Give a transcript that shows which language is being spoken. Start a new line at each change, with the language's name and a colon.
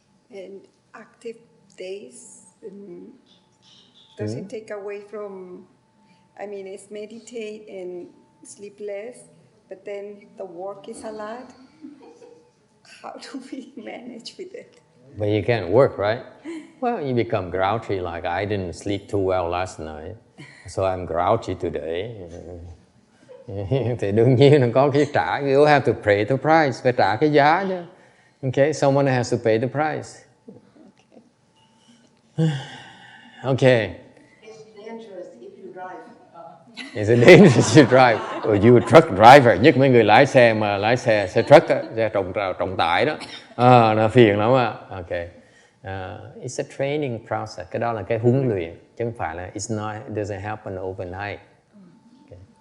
English: And active days, does it take away from, I mean, it's meditate and sleep less, but then the work is a lot. How do we manage with it? But you can't work, right? Well, you become grouchy, like I didn't sleep too well last night, so I'm grouchy today.
Vietnamese: Thì đương nhiên nó có cái trả,
English: you have to pay the price,
Vietnamese: phải trả cái giá chứ.
English: Okay, someone has to pay the price. Okay. It's dangerous if you drive. It's dangerous to drive. Or you truck driver,
Vietnamese: nhất mấy người lái xe mà lái xe truck á, xe trọng tải đó. Nó phiền lắm á. Okay.
English: It's a training process.
Vietnamese: Cái đó là cái huấn luyện, chứ không phải là
English: it doesn't happen overnight.
Vietnamese: Okay.